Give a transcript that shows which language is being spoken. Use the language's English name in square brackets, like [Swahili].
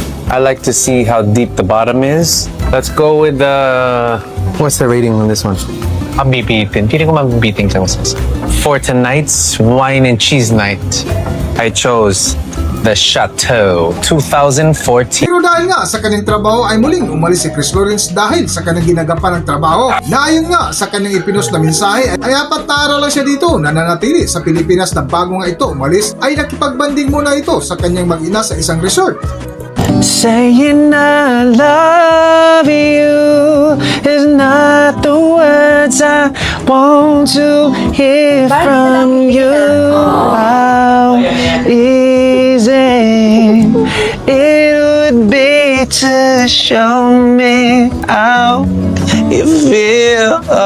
[English] I like to see how deep the bottom is. Let's go with the... What's the rating on this one? [Filipino] Mabibitin. Feeling ko mabibitin sa mas. [English] For tonight's wine and cheese night, I chose the Chateau 2014. [Filipino] Pero dahil nga sa kanyang trabaho ay muling umalis si Chris Lawrence dahil sa kanyang ginagapan ng trabaho. Na ayon nga sa kanyang ipinost na mensahe ay 4 na araw lang siya dito na nanatili sa Pilipinas na bago nga ito umalis ay nakipagbanding muna ito sa kanyang mag-ina sa isang resort. [English] Saying I love you is not the words I want to hear from you. How easy it would be to show me how you feel.